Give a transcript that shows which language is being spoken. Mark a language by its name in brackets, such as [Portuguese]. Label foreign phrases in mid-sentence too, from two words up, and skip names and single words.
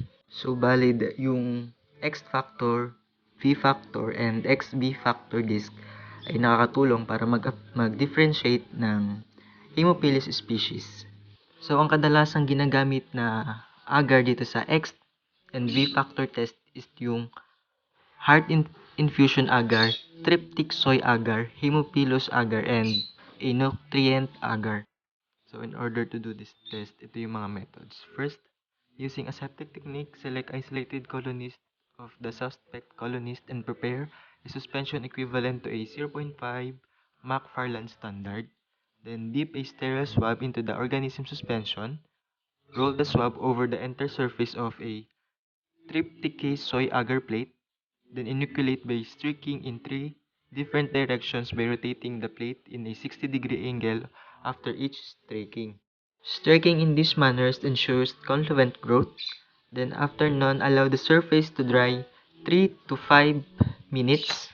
[Filipino] So valid yung [English] X factor, V factor, and XV factor disc [Filipino] ay nakakatulong para mag-differentiate ng [English] Haemophilus species. [Filipino] So ang kadalasang ginagamit na agar dito sa [English] X and V factor test [Filipino] is yung [English] heart infusion agar, tryptic soy agar, Haemophilus agar, and a nutrient agar. So in order to do this test, [Filipino] ito yung mga methods. [English] First, using aseptic technique, select isolated colonies of the suspect colonist and prepare a suspension equivalent to a 0.5 Macfarlane standard. Then dip a sterile swab into the organism suspension. Roll the swab over the intersurface of a trypticase soy agar plate. Then inoculate by streaking in 3 different directions by rotating the plate in a 60-degree angle after each streaking. Streaking in this manner ensures confluent growth. Then after none, allow the surface to dry 3 to 5 minutes.